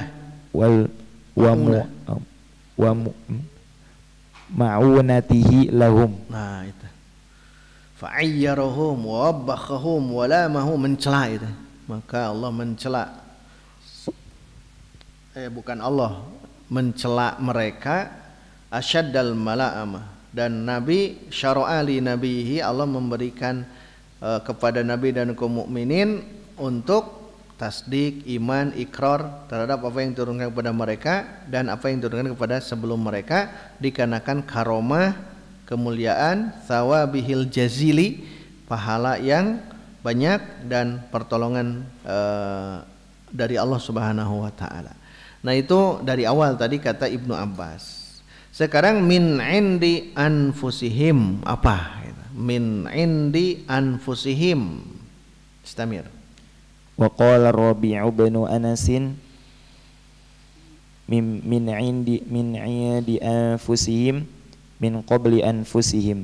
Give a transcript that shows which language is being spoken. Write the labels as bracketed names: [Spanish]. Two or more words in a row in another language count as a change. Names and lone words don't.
[Arabic] وال و معونته لهم. [Indonesian] Nah itu [Arabic] فعيرهم و وبخهم و لامهم, [Indonesian] mencela itu. Maka Allah mencela bukan Allah mencela mereka [Arabic] asyaddal mala'amah. [Indonesian] Dan Nabi [Arabic] syara'a li nabihi, [Indonesian] Allah memberikan kepada Nabi dan kaum mukminin untuk tasdik, iman, ikrar terhadap apa yang diturunkan kepada mereka dan apa yang diturunkan kepada sebelum mereka, dikarenakan karomah, kemuliaan, [Arabic] thawabihil jazili, [Indonesian] pahala yang banyak dan pertolongan dari Allah [Arabic] Subhanahu wa taala. [Indonesian] Nah, itu dari awal tadi kata Ibnu Abbas. [Arabic] Sekarang من عند أنفسهم, apa? من عند أنفسهم. استمر. وقال ربيع بن أنس من عند أنفسهم من قبل أنفسهم